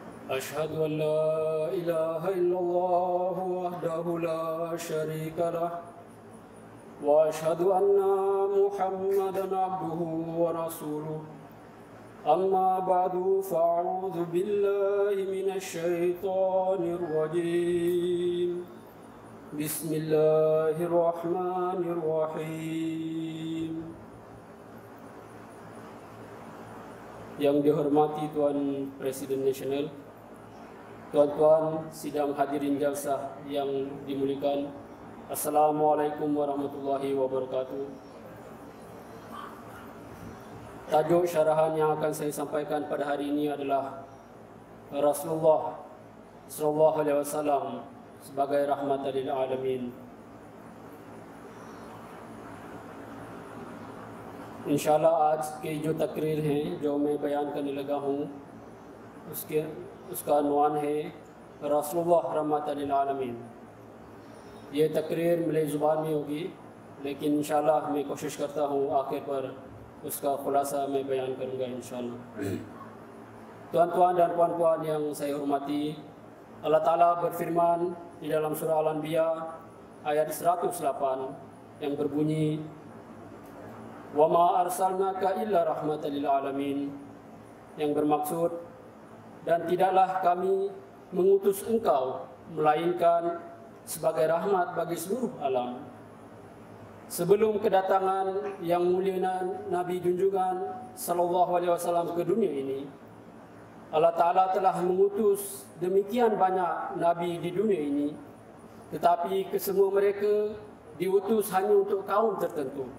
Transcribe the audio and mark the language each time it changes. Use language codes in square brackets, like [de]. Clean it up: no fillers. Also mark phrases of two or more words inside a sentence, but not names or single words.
[ar] أشهد أن لا إله إلا الله وحده لا شريك له وأشهد أن محمدا عبده ورسوله أما بعد فأعوذ بالله من الشيطان الرجيم بسم الله الرحمن الرحيم. [ms] Yang dihormati Tuan Presiden Nasional, tuan-tuan sidang hadirin jalsah yang dimuliakan, [ar] السلام عليكم ورحمة الله وبركاته. [ms] Tajuk syarahan yang akan saya sampaikan pada hari ini adalah Rasulullah SAW sebagai [ar] رحمة للعالمين. [ur] ان شاء اللہ آج کے جو تقریر ہیں جو میں بیان کرنے لگا ہوں اس کا عنوان ہے [ar] رسول الله رحمة للعالمين. [ur] یہ تقریر ملے زبان میں ہوگی، لیکن ان شاء اللہ میں کوشش کرتا ہوں آخر پر اس کا خلاصہ میں بیان کروں گا ان شاء اللہ. [ms] Tuan-tuan dan puan-puan yang saya hormati, Allah Ta'ala berfirman di dalam surah Al-Anbiya ayat 108 yang berbunyi, [ar] وما أرسلناك إلا رحمة للعالمين, [ms] yang bermaksud, dan tidaklah kami mengutus engkau melainkan sebagai rahmat bagi seluruh alam. Sebelum kedatangan yang mulia Nabi junjungan [ar] صلى الله عليه وسلم [ms] ke dunia ini, Allah Ta'ala telah mengutus demikian banyak nabi di dunia ini, tetapi kesemua mereka diutus hanya untuk kaum tertentu.